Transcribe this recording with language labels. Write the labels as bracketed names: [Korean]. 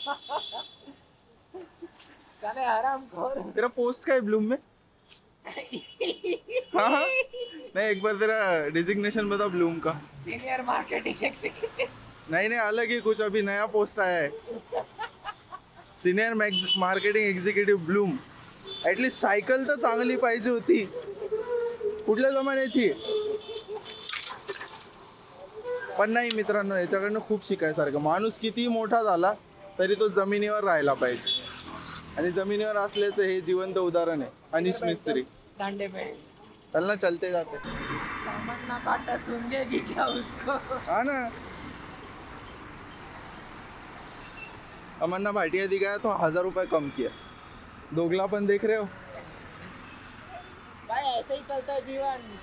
[Hindi] चले आराम खोर. तेरा पोस्ट का है ब्लूम में? हाँ नहीं एक बार तेरा डिजिग्नेशन बता ब्लूम का. [English] Senior marketing executive. [Hindi] नहीं अलग ही कुछ अभी नया पोस्ट आया है. [English] Senior marketing executive Bloom. [Marathi] At least cycle तर चांगली पाहिजे होती. कुठल्या जमान्याची? पण नाही मित्रांनो याच्याकडनं खूप शिकायसारखं. माणूस कितीही मोठा झाला तरी तो जमिनीवर राहायला पाहिजे आणि जमिनीवर असल्याचं हे जिवंत उदाहरण आहे. अनिश मिस्त्री [Hindi] डंडे पे चलना चलते जाते. तमन्ना काटा सूंघेगी क्या उसको? हाँ ना तमन्ना भाटिया दिखाया तो 1000 रुपए कम किया. दोगलापन देख रहे हो. भाई ऐसे ही चलता है जीवन.